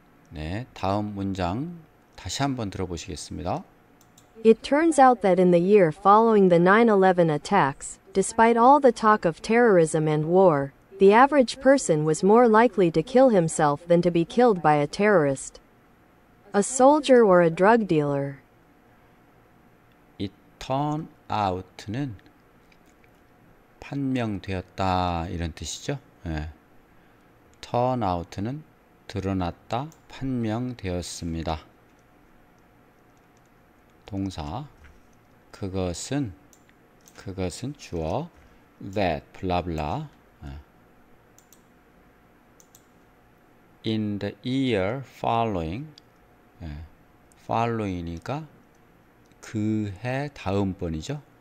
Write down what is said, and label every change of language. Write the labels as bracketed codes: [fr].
[ko] 네, 다음 문장 다시 한번 들어보시겠습니다. [en] It turns out that in the year following the 9/11 attacks, despite all the talk of terrorism and war, the average person was more likely to kill himself than to be killed by a terrorist, a soldier, or a drug dealer. turn out는 [ko] 판명되었다 이런 뜻이죠. 예. turn out는 드러났다, 판명되었습니다. 동사 그것은 주어 that 블라블라 [en] in the year following following [ko] 이니까 그 해 다음번이죠.